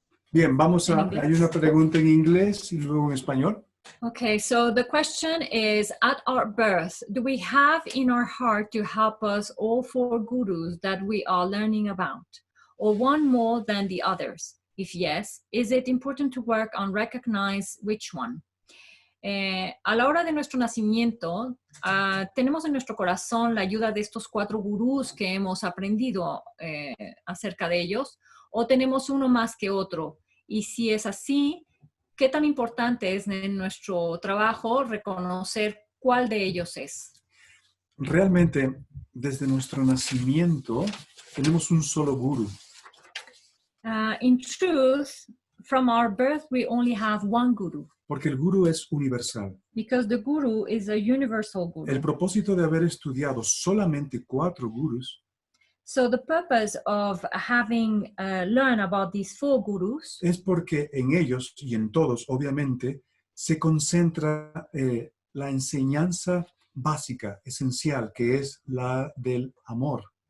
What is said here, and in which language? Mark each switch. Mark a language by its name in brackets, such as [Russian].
[Spanish] Bien, hay una pregunta en inglés y luego en español. [English] Okay, so the question is, at our birth, do we have in our heart to help us all 4 gurus that we are learning about, or one more than the others? If yes, is it important to work on recognize which one? [Spanish] A la hora de nuestro nacimiento, tenemos en nuestro corazón la ayuda de estos 4 gurús que hemos aprendido acerca de ellos, o tenemos uno más que otro. Y si es así, ¿qué tan importante es en nuestro trabajo reconocer cuál de ellos es? Realmente, desde nuestro nacimiento, tenemos un solo gurú. [English] In truth, from our birth, we only have one guru. [Spanish] Porque el gurú es universal. [English] Because the guru is a universal guru. [Spanish] El propósito de haber estudiado solamente 4 gurús [English] So the purpose of having learned about these 4 gurus [Spanish] es porque en ellos y en todos, obviamente, se concentra la enseñanza básica, esencial, que es la del amor.